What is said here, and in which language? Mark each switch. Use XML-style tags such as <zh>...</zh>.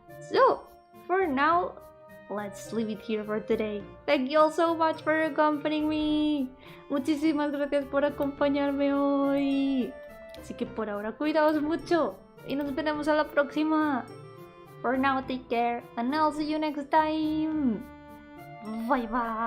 <en>So, for now, let's leave it here for today. Thank you all so much for accompanying me.</en> <es>Muchísimas gracias por acompañarme hoy. Así que por ahora cuidaos mucho y nos veremos a la próxima.</es> <en>For now, take care and I'll see you next time. Bye bye.</en>